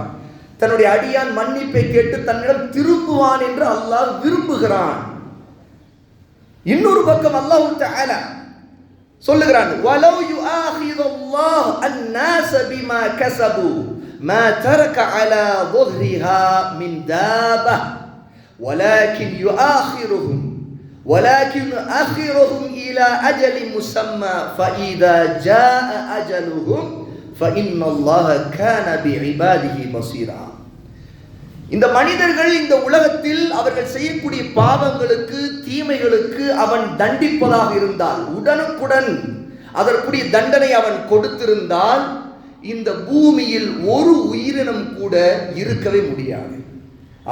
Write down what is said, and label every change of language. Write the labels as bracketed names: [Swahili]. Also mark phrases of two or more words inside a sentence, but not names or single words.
[Tamil] தன்னுடைய அடியான் மன்னிப்பை கேட்டு தன்னிடம் திரும்புவான் என்று அல்லாஹ் விரும்புகிறான். இன்னொரு பக்கம் [Arabic] الله تعالى [Tamil] சொல்லுகிறான், [Arabic] ولو يؤاخذ الله الناس بما كسبوا ما ترك على ظهرها من دابة ولكن يؤخرهم إلى أجل مسمى فإذا جاء أجلهم فإن الله كان بعباده بصيرا. [Tamil] இந்த மனிதர்கள் இந்த உலகத்தில் அவர்கள் செய்யக்கூடிய பாவங்களுக்கு, தீமைகளுக்கு அவன் தண்டிப்பதாக இருந்தால், உடனுக்குடன் அதற்குரிய தண்டனை அவன் கொடுத்திருந்தால், இந்த பூமியில் ஒரு உயிரினம் கூட இருக்கவே முடியாது.